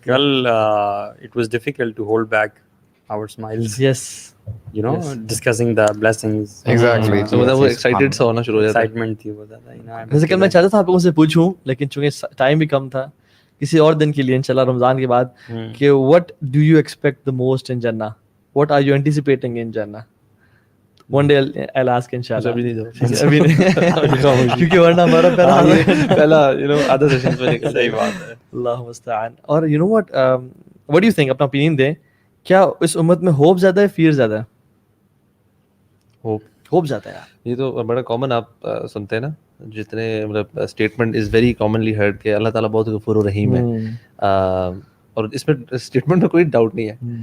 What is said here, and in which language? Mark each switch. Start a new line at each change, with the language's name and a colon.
Urdu: کل
English: It was difficult to hold back our smiles. Yes. Discussing the blessings. Exactly.
Urdu: So وہ excited سا ہونا شروع ہو جاتا ہے. Excitement تھی وہ زیادہ. ویسے کل میں چاہتا تھا آپ لوگوں سے پوچھوں, لیکن چونکہ ٹائم بھی کم تھا, کسی اور دن کے لیے انشاءاللہ رمضان کے بعد, کہ
English: what do you expect the most in Jannah? What are you anticipating in Jannah? One day I'll ask inshallah.
Urdu: ابھی نہیں کیونکہ ورنہ ہمارا پہلا آدھا سیشن میں نکل. صحیح بات ہے. اللہ مستعان. اور
English: you know what do you think,
Urdu: اپنا opinion دیں, کیا اس امت میں ہوپ زیادہ ہے فیئر زیادہ ہے؟ ہوپ زیادہ ہے. یہ تو بڑا کامن آپ سنتے ہیں نا, جتنے مطلب
English: statement is very commonly heard
Urdu: کہ اللہ تعالیٰ بہت غفور و رحیم ہے, اور اس میں اسٹیٹمنٹ میں کوئی ڈاؤٹ نہیں ہے.